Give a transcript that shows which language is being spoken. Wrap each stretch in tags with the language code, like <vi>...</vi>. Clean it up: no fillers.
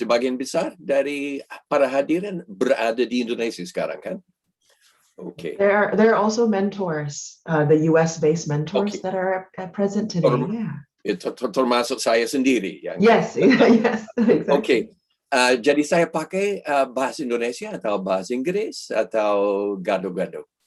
<id>Sebagian besar dari para hadirin berada di Indonesia sekarang, kan?</id> <en>Okay. There are also mentors, the US-based mentors that are present today.</en> <id>Termasuk saya sendiri.</id> <en>Yes, yes, exactly. Okay.</en> <id>Jadi saya pakai bahasa Indonesia atau bahasa Inggris atau gado-gado?</id>